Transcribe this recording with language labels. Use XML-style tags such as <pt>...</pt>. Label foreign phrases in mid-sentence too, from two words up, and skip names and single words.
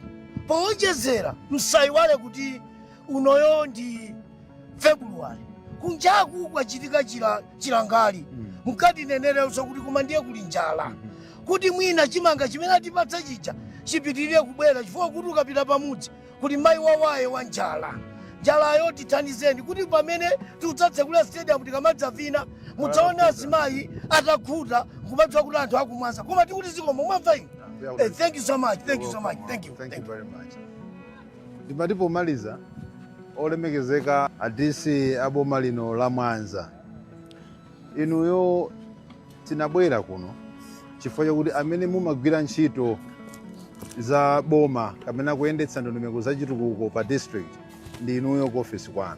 <ny>powonjezera msayiwale kuti unoyo ndi February kunjaku kwachitika chilangali mukati nenereso kuti koma ndiye kuli njala kuti mwina chimanga chimene atipatsa chija chipitirire kubwera chifukwa kuti ukapita pamudzi kuti mayi wawaye wa njalayo tithandizeni kuti pamene tidzatsekula stadium tikamadzavina mudzaona azimayi atakhuta kumadziwa kuti anthu akumwanza koma tikuti zikomo mwamva inu.</ny> <en>Thank you so much. Thank you so much. Thank you very much.</en> <ny>Ndimatipo maliza olemekezeka adisi aboma lino la Mwanza. Inuyo tinabwera kuno chifukwa chakuti amene mumagwira ntchito za boma kamene kuyendetsa ndondomeko za chitukuko pa district ndi inuyo ku office kwanu.</ny>